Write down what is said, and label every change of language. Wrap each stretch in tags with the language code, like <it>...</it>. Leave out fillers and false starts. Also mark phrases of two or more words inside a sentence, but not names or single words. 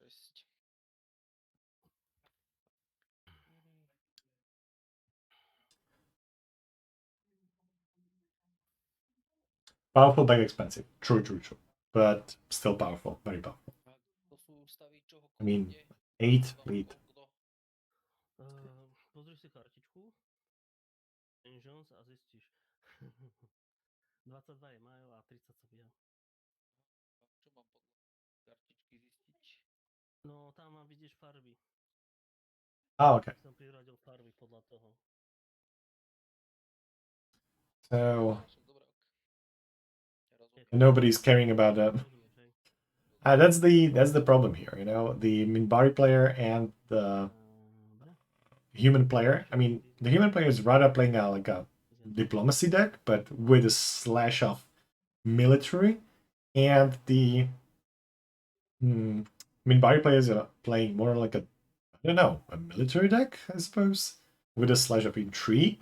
<en>Powerful, but expensive. True. But still powerful. Very powerful. I mean, 8 fleet.</en> <sk>Pozri si kartičku. Engines a zistíš. 22 je majú a 30 sa bíja. Čo mám podľa kartičky zistiť? No, tam mám vidíš farby.</sk> <en>Oh, okay.</en> <sk>Som priradil farby podľa toho.</sk> <en>So nobody's caring about that. That's the problem here, you know. The Minbari player and the human player. I mean, the human player is rather playing like a diplomacy deck, but with a slash of military, and the Minbari players are playing more like a, I don't know, a military deck, I suppose, with a slash of intrigue.</en>